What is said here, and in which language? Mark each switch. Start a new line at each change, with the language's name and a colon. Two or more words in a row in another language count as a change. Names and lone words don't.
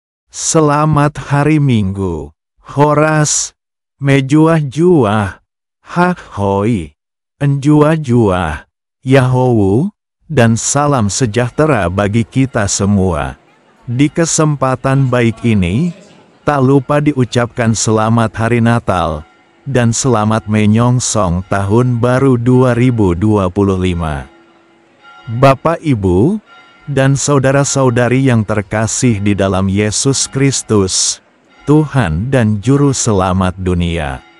Indonesian: Selamat hari Minggu. Horas, mejuah-juah, hak-hoi, enjuah-juah, Yahowu, dan salam sejahtera bagi kita semua. Di kesempatan baik ini, tak lupa diucapkan selamat Hari Natal, dan selamat menyongsong Tahun Baru 2025. Bapak, Ibu, dan saudara-saudari yang terkasih di dalam Yesus Kristus, Tuhan dan Juru Selamat dunia.